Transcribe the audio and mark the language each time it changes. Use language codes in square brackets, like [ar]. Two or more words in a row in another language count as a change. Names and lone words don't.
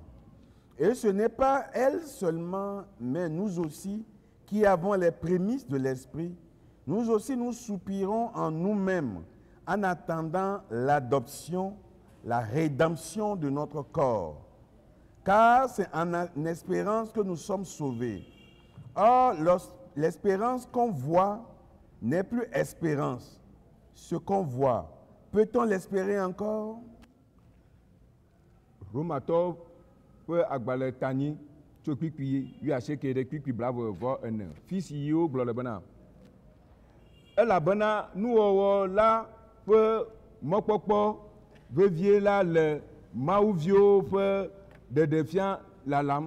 [fr] Et ce n'est pas elle seulement, mais nous aussi, qui avons les prémices de l'esprit, nous aussi nous soupirons en nous-mêmes en attendant l'adoption, la rédemption de notre corps. Car c'est en espérance que nous sommes sauvés. Or, l'espérance qu'on voit n'est plus espérance. Ce qu'on voit, peut-on l'espérer encore? [ee] Romatɔ ƒe agbalẽ tanyi tso kpikpi wuiasieke ɖe kpikpi blavɔ ene. Fi si yiwo gblɔ le bena elabena nuwɔwɔ la ƒe mɔkpɔkpɔ vevie la le mawuviwo ƒe ɖeɖefia lalam.